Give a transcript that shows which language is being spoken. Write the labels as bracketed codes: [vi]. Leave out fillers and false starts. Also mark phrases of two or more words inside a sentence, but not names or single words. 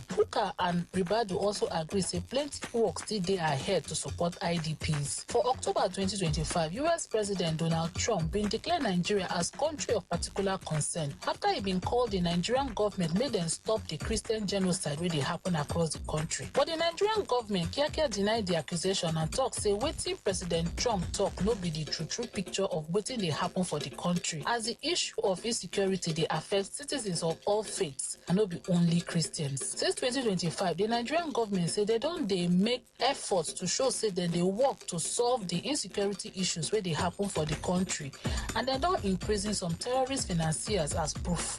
[pcm] Hooker and Ribadu also agree say plenty work still dey ahead to support IDPs. For October 2025, US President Donald Trump been declare Nigeria as country of particular concern after he been called the Nigerian government made them stop the Christian genocide wey dey happen across the country. But the Nigerian government kiakia denied the accusation and talk say wetin President Trump talk no be the true picture of wetin dey happen for the country, as the issue of insecurity dey affect citizens of all faiths and no be only Christians. Since 2025, the Nigerian government say they don dey make efforts to show say dem dey work to solve the insecurity issues wey dey happen for the country, and dem don imprison some terrorist financiers as proof.